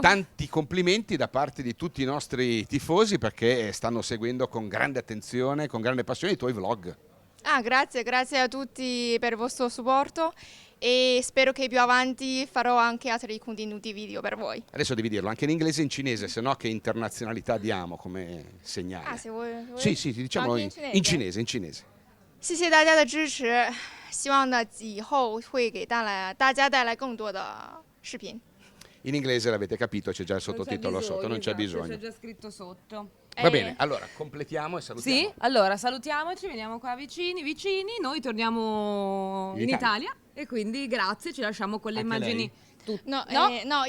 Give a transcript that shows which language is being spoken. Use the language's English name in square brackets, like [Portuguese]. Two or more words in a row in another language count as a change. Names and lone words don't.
[Italian] tanti complimenti da parte di tutti i nostri tifosi perché stanno seguendo con grande attenzione, con grande passione i tuoi vlog. Grazie a tutti per il vostro supporto e spero che più avanti farò anche altri contenuti video per voi. Adesso devi dirlo anche in inglese e in cinese, se no che internazionalità diamo come segnale. Se vuoi. Sì, diciamo Anche in cinese? in cinese. [Chinese] 谢谢大家的支持，希望呢以后会给大家带来更多的视频。 [Italian] In inglese l'avete capito, c'è già il sottotitolo sotto, non c'è esatto, bisogno. c'è già scritto sotto. Va bene, allora completiamo e salutiamo. Sì, allora salutiamoci, veniamo qua vicini, noi torniamo in Italia e quindi grazie, ci lasciamo con le Anche immagini. No, è